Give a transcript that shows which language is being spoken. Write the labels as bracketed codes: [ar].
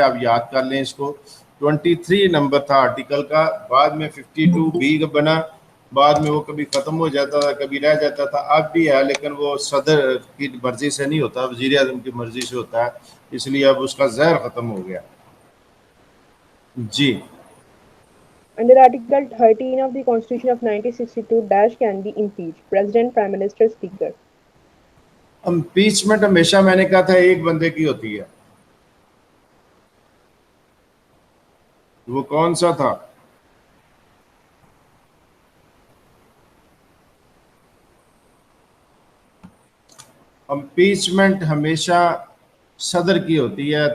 [ur] آپ یاد کر لیں اس کو. 23 نمبر تھا آرٹیکل کا, بعد میں 52B کا بنا, بعد میں وہ کبھی ختم ہو جاتا تھا کبھی رہ جاتا تھا. اب بھی ہے لیکن وہ صدر کی مرضی سے نہیں ہوتا, وزیر اعظم کی مرضی سے ہوتا ہے, اس لیے اب اس کا زہر ختم ہو گیا. جی. [en] Under Article 13 of the Constitution of 1962, Dash can be impeached. President, Prime Minister, Speaker. [ur] Impeachment ہمیشہ میں نے کہا تھا ایک بندے کی ہوتی ہے. وہ کون سا تھا؟ امپیچمنٹ ہمیشہ صدر کی ہوتی ہے.